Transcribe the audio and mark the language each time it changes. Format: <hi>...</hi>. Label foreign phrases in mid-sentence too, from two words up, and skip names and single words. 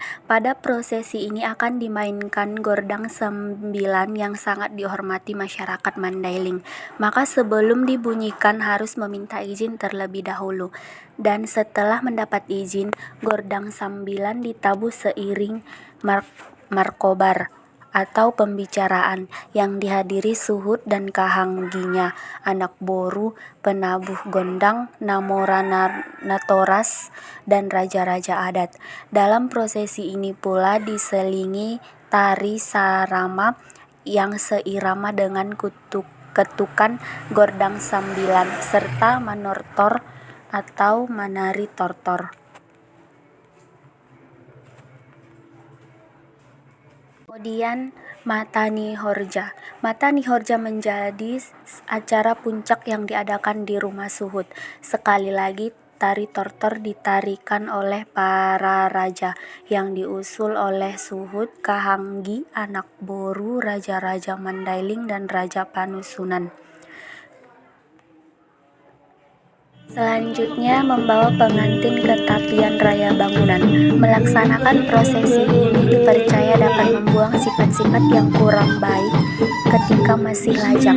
<id>Pada prosesi ini akan dimainkan gordang 9 yang sangat dihormati masyarakat Mandailing. Maka sebelum dibunyikan harus meminta izin terlebih dahulu. Dan setelah mendapat izin, gordang 9 ditabuh seiring markobar atau pembicaraan yang dihadiri suhud dan kahangginya, anak boru, penabuh gondang,</id> <btm>namora natoras,</btm> <id>dan raja-raja adat. Dalam prosesi ini pula diselingi tari sarama yang seirama dengan ketukan gordang 9 serta manortor atau menari tortor. Kemudian Matani Horja. Matani Horja menjadi acara puncak yang diadakan di rumah suhud. Sekali lagi tari tortor ditarikan oleh para raja yang diusul oleh suhud, kahanggi, anak boru, raja-raja Mandailing, dan raja Panusunan. Selanjutnya membawa pengantin ke tapian raya bangunan. Melaksanakan prosesi ini dipercaya dapat membuang sifat-sifat yang kurang baik ketika masih lajang.</id>